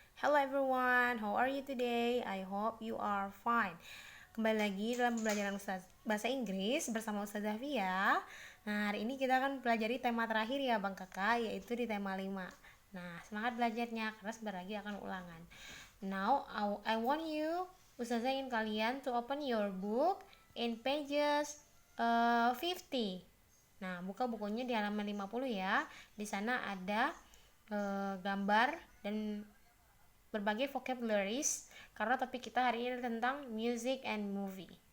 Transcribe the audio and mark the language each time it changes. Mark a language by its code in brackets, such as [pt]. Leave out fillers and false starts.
[en] Hello everyone, how are you today? I hope you are fine. [id] Kembali lagi dalam pembelajaran bahasa Inggris bersama Ustazah Fia. Nah, hari ini kita akan pelajari tema terakhir ya Bang Kakak, yaitu di tema 5. Nah, semangat belajarnya karena sebentar lagi akan ulangan. [en] Now, I want you, [id] Ustazah ingin kalian [en] to open your book in pages 50. [id] Nah, buka bukunya di halaman 50 ya. Di sana ada gambar dan berbagai vocabularies karena topik kita hari ini tentang [en] music and movie.